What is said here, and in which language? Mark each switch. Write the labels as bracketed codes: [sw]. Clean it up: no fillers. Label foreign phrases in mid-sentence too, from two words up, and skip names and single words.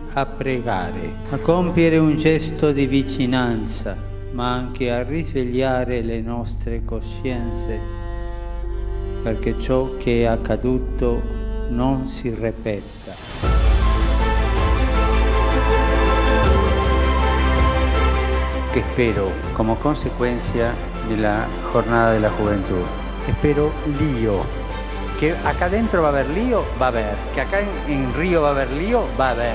[it] a pregare, a compiere un gesto di vicinanza, ma anche a risvegliare le nostre coscienze, perché ciò che è accaduto non si ripeta. [es] Que espero como consecuencia de la Jornada de la Juventud. Espero lío. Que acá dentro va a haber lío, va a haber. Que acá en Río va a haber lío, va a haber.